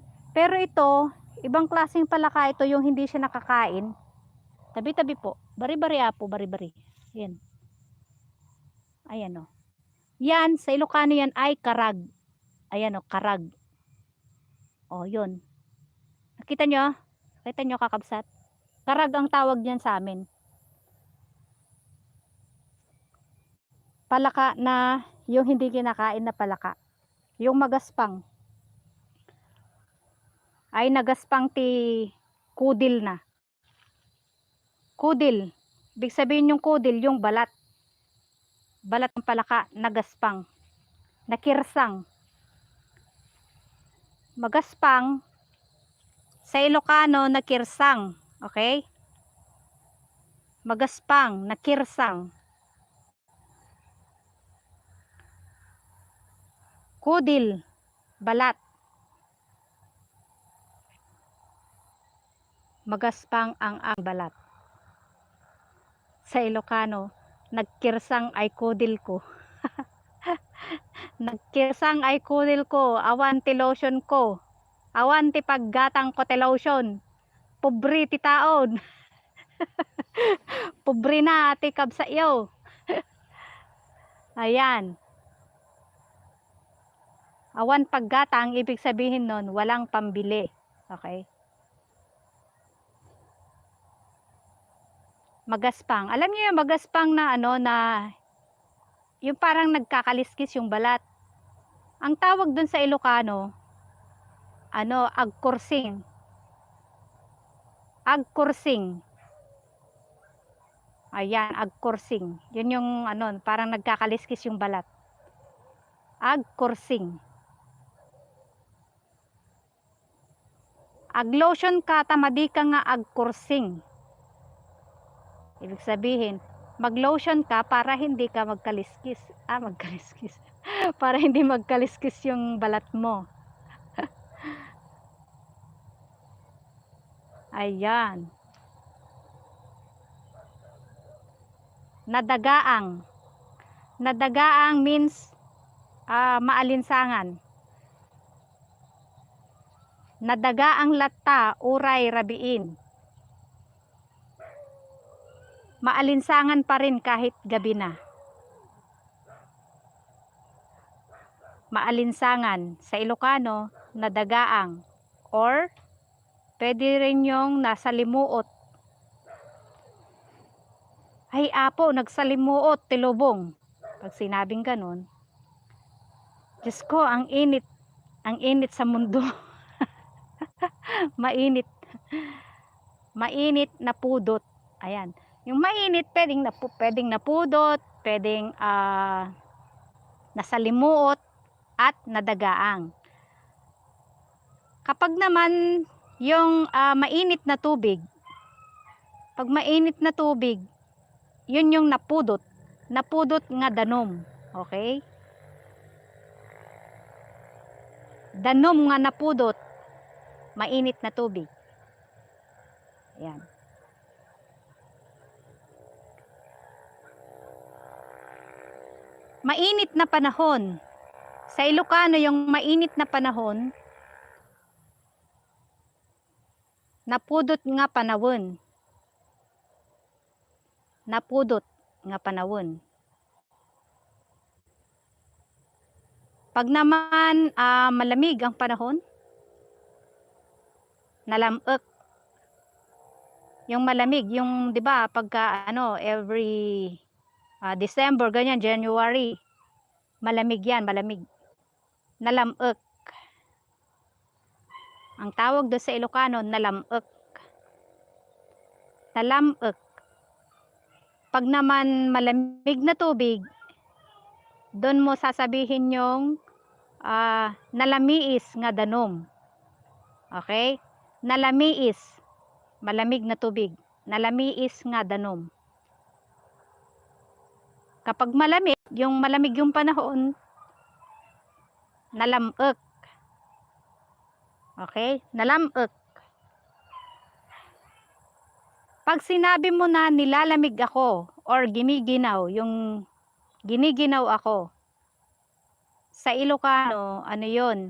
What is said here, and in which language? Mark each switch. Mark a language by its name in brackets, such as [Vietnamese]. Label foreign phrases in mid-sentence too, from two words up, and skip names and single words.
[Filipino] Pero ito, ibang klaseng palaka ito, yung hindi siya nakakain. Tabi-tabi po. [Iloko] Bari-bari apo, bari-bari. Ayan. [Filipino] Ayan o. Yan, sa Ilocano yan ay karag. Ayan o, karag. O, yun. Nakita nyo? Nakita nyo kakabsat? Karag ang tawag niyan sa amin. Palaka na yung hindi kinakain na palaka. Yung magaspang. [Iloko] Ay nagaspang ti kudil na. [Filipino] Kudil. Ibig sabihin yung kudil, yung balat. Balat ng palaka, nagaspang. Nakirsang. Magaspang. Sa Ilocano, nakirsang. Okay? Magaspang, nakirsang. Kudil, balat. Magaspang ang balat. Sa Ilocano, [Iloko] nagkirsang ay kudil ko. Nagkirsang ay kudil ko. Awan ti lotion ko. Awan ti paggatang ko ti lotion. Pobre ti taon. Pobre na ati kabsa iyo. [Filipino] Ayan. [Iloko] Awan paggatang, [Filipino] ibig sabihin nun, walang pambili. Okay? Magaspang. Alam niyo yung magaspang na na yung parang nagkakaliskis yung balat. Ang tawag dun sa Ilocano, agkursing. Agkursing. Ayan, agkursing. Yun yung parang nagkakaliskis yung balat. Agkursing. [Iloko] Aglotion ka, tamadi ka nga agkursing. [Filipino] Ibig sabihin, maglotion ka para hindi ka magkaliskis. Magkaliskis. Para hindi magkaliskis yung balat mo. Ayan. Nadagaang. Nadagaang means maalinsangan. [Iloko] Nadagaang latta, uray, rabiin. [Filipino] Maalinsangan pa rin kahit gabi na. Maalinsangan. Sa Ilocano, nadagaang. Or, pwede rin yung nasalimuot. [Iloko] Ay, apo, nagsalimuot, tilubong. [Filipino] Pag sinabing ganun, Diyos ko, ang init sa mundo. Mainit. Mainit na pudot. Ayan. Yung mainit, pwedeng napudot, pwedeng nasalimuot, at nadagaang. Kapag naman yung mainit na tubig, pag mainit na tubig, yun yung napudot. [Iloko] Napudot nga danom. Okay? Danom nga napudot, [Filipino] mainit na tubig. Ayan. mainit na panahon. Sa Ilocano, yung mainit na panahon, [Iloko] napudot nga panahon. Napudot nga panahon. [Filipino] Pag naman malamig ang panahon, nalamok. Yung malamig, yung 'di ba pagka [English] every December [Filipino] ganyan, January, malamig 'yan, malamig. Nalamok. Ang tawag do sa Ilocano, nalamok. Nalamok. Pag naman malamig na tubig, doon mo sasabihin yung [Iloko] nalamiis nga danom. [Filipino] Okay? Nalamiis, malamig na tubig. [Iloko] Nalamiis nga danom. [Filipino] Kapag malamig yung panahon, nalamok. Okay? Nalamok. Pag sinabi mo na nilalamig ako or giniginaw, yung giniginaw ako, sa Ilocano, ano yun?